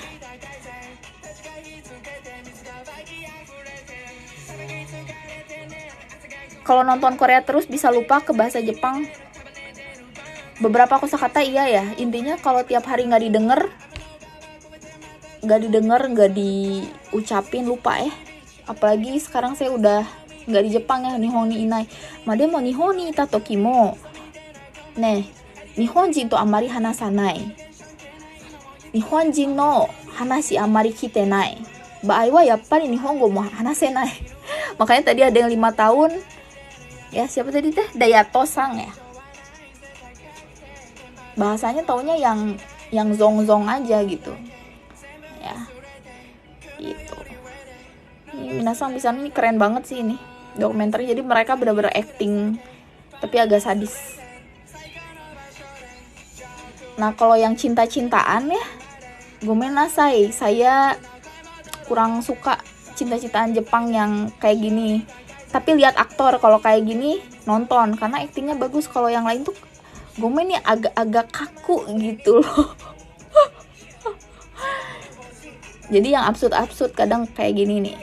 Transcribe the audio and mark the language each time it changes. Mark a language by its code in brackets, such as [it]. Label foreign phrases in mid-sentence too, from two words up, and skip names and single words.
[id] Kalau nonton Korea terus bisa lupa ke bahasa Jepang. Beberapa kosakata iya ya. Intinya kalau tiap hari nggak didengar, nggak diucapin, lupa ya. Apalagi sekarang saya udah nggak di Jepang ya, [ja] 日本にいない. でも日本にいた時もね, 日本人とあまり話さない. 日本人の話あまり聞いてない. 場合はやっぱり日本語も話せない. [id] Makanya tadi ada yang 5 tahun. Ya, siapa tadi teh? Dayato-sang ya. Bahasanya taunya yang zong-zong aja gitu. Ya. Gitu. Ini minasang bisa, ini keren banget sih ini dokumenter. Jadi mereka benar-benar acting tapi agak sadis. Nah, kalau yang cinta-cintaan ya, [ja] ごめんなさい, [id] saya kurang suka cinta-cintaan Jepang yang kayak gini. Tapi lihat aktor kalau kayak gini nonton karena aktingnya bagus. Kalau yang lain tuh gomen ya agak-agak kaku gitu loh. Jadi yang absurd kadang kayak gini nih.